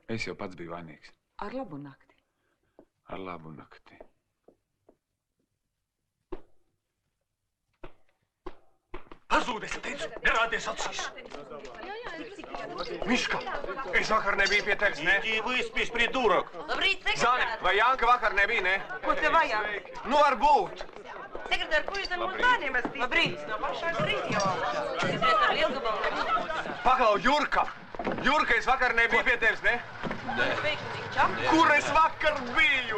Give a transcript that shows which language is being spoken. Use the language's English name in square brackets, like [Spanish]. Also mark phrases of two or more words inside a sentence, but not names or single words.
[Latvian] Es jau pats biju vainīgs. Ar labu nakti. Ar labu nakti. Pazūd, es teicu, nerādies acīs. Miška, es vakar nebiju pie tevis, ne? [Russian] Иди выспись, придурок. [Latvian] Labrīt, Zani, sekretār! vai Janka vakar nebija, ne? Ko te vajag? Nu, varbūt. Sekretār, ko jūs ar mums bērniem esat izdarījis? Labrīt! No pašās rīt jau. Sekretār, lielgabalu. Paklau, Jurka! Jurka, es vakar nebiju pie tevis, ne? Veiksmīgi, čau. Kur es vakar biju?